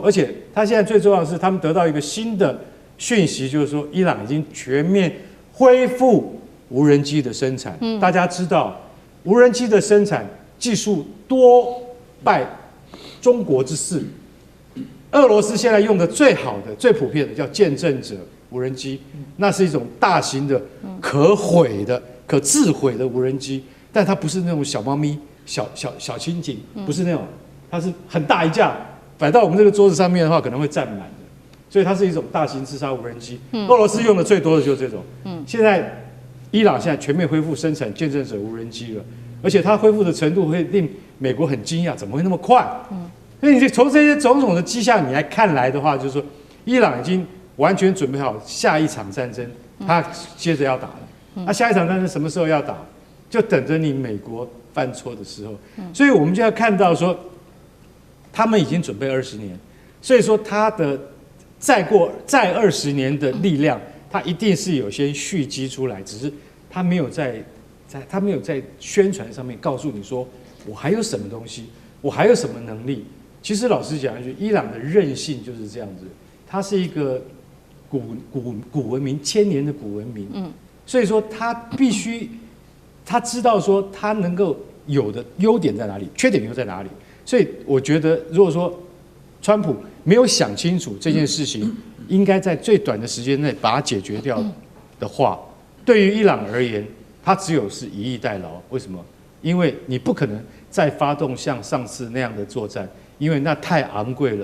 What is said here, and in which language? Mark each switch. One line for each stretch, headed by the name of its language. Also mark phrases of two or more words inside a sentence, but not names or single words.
Chinese: 而且它現在最重要的是，他們得到一個新的訊息，就是說伊朗已經全面恢復無人機的生產。大家知道，無人機的生產技術多拜中國之賜。俄羅斯現在用的最好的、最普遍的叫見證者無人機，那是一種大型的、可毀的、可自毀的無人机，但它不是那種小貓咪、小蜻蜓，不是那種，它是很大一架，擺到我們這個桌子上面的話，可能會占滿的，所以它是一種大型自殺無人機。俄羅斯用的最多的就是這種。現在伊朗现在全面恢復生產見證者無人機了，而且它恢復的程度會令美國很驚訝，怎麼會那麼快？所以你從這些種種的跡象你來看來的話，就是說伊朗已經完全準備好下一場戰爭，他接着要打了。那下一場戰爭什麼時候要打？就等着你美國犯錯的時候。所以我們就要看到說，他們已經準備20年，所以說他的再20年的力量，他一定是有些蓄積出來，只是他沒有在宣傳上面告訴你說我還有什麼東西，我還有什麼能力。其實老實講一句，伊朗的韌性就是這樣子，它是一個古文明，1000年的古文明。所以說他必須，他知道說他能夠有的優點在哪裡，缺點又在哪裡。所以我覺得，如果說川普沒有想清楚這件事情，應該在最短的時間內把它解決掉的話，對於伊朗而言，他只有是以逸待勞。為什麼？因為你不可能再發動像上次那樣的作戰，因為那太昂貴了。